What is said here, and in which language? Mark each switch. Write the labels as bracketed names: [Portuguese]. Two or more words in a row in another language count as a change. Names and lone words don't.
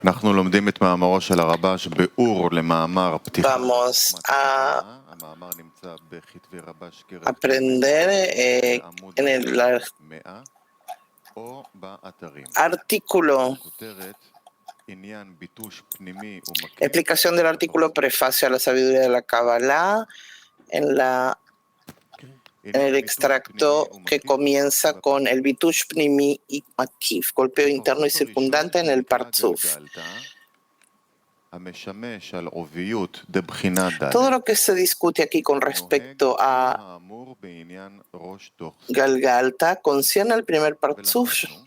[Hebrew] אנחנו לומדים את מאמרו של הרב"ש באור למאמר פתיחה. [Spanish] Vamos a [Hebrew] המאמר נמצא בכתבי רב"ש [Spanish] aprender [Hebrew] בעמוד [Spanish] en el [Hebrew] 100 או באתרים. [Spanish] artículo, [Hebrew] כותרת עניין ביטוש פנימי ומקיף. [Spanish] explicación del artículo prefacio a la sabiduría de la Kabbalah en el extracto que comienza con el [Hebrew] ביטוש פנימי [Spanish] y makif, golpeo interno y circundante en el partzuf. Todo lo que se discute aquí con respecto a Galgalta concierne al primer partzuf.